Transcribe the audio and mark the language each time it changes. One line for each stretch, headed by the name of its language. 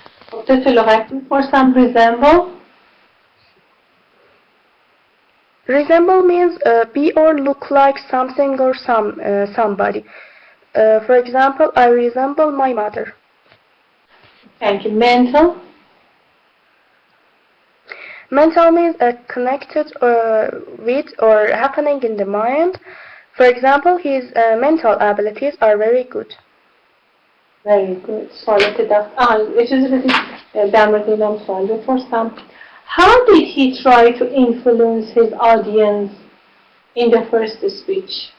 Persian: خب لغت میپرسم resemble.
English: Resemble means be or look like something or somebody. For example, I resemble my mother. Thank you. Mental. Mental means connected with or happening in the mind. For example, his mental abilities are very good. Very good.
Persian: سوالات اجازه بدید در مورد اینم سوال بپرسم.
English: How did he try to influence his audience in the first speech?